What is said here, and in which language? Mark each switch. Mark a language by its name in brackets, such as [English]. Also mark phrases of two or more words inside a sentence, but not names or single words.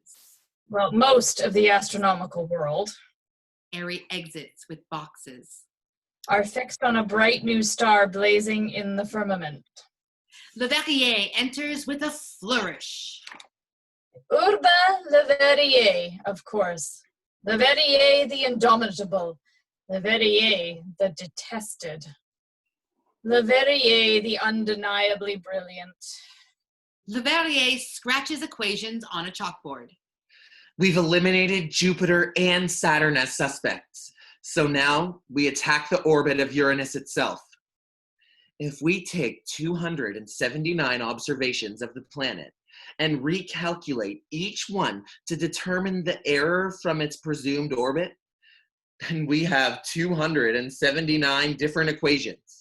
[English] well, most of the astronomical world, Ari exits with boxes. are fixed on a bright new star blazing in the firmament. Le Verrier enters with a flourish. Urbain Le Verrier, of course. Le Verrier the indomitable. Le Verrier the detested. Le Verrier the undeniably brilliant. Le Verrier scratches equations on a chalkboard. We've eliminated Jupiter and Saturn as suspects, so now we attack the orbit of Uranus itself. If we take 279 observations of the planet and recalculate each one to determine the error from its presumed orbit, then we have 279 different equations.